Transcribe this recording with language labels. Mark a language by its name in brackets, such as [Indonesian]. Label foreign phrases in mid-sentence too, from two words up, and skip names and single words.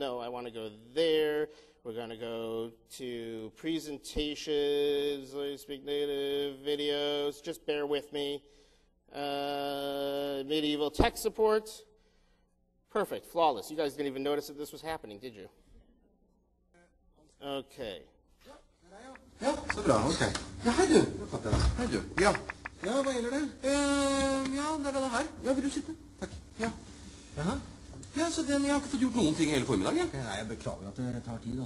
[English] No, I want to go there. We're going to go to presentations, speak native videos. Just bear with me. Medieval tech support. Perfect, flawless. You guys didn't even notice that this was happening, did you? Okay. [Norwegian] Ja, så bra, ok. Ja, hei du. Hei du. Ja. Ja, hva gjelder det? Ja, det er det her. Ja, vil du sitte? Takk. Ja. Jaha. Ja, så jeg har ikke fått gjort noen ting hele formiddagen. Nei, jeg beklager at det tar tid.